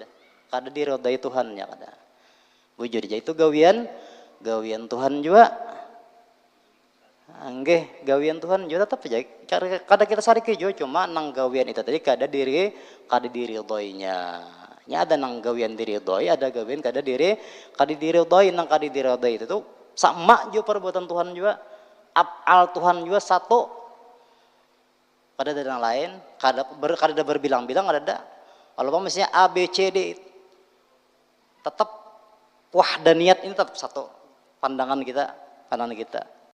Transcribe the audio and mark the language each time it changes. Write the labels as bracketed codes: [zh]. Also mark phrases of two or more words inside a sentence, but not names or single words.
[bjn] Kada diridhoi Tuhan ya kada. Bujur aja itu gawian Tuhan juga. Nggih, gawian Tuhan juga tetap aja. Kada kita sariki juga, cuma nang gawian itu tadi kada diridhoinya. Nya ada nang gawian diridhoi, ada gawian kada diridhoi. Nang kada diridhoi itu tuh sama juga perbuatan Tuhan juga. [id] Af'al Tuhan juga satu. [bjn] Kada ada yang lain, kada berbilang-bilang ada. [id] Kalau misalnya A B C D, tetap wahdaniyat ini tetap satu. Pandangan kita